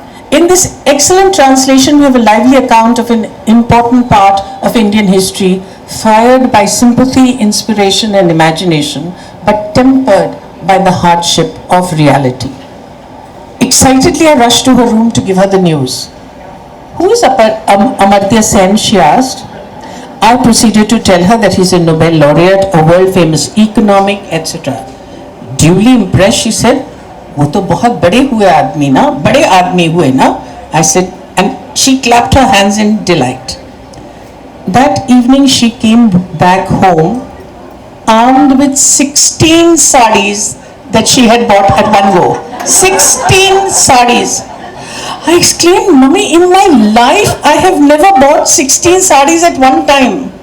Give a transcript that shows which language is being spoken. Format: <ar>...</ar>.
<en>In this excellent translation, we have a lively account of an important part of Indian history, fired by sympathy, inspiration, and imagination, but tempered by the hardship of reality. Excitedly, I rushed to her room to give her the news. "Who is Amartya Sen?" she asked. I proceeded to tell her that he's a Nobel laureate, a world-famous economic, etc. Duly impressed, she said,</en> <hi>"वो तो बहुत बड़े आदमी हुए ना?"</hi> <en>I said, and she clapped her hands in delight. That evening, she came back home armed with 16 sarees that she had bought at one go. 16 sarees. I exclaimed, "Mummy, in my life, I have never bought 16 sarees at one time."</en>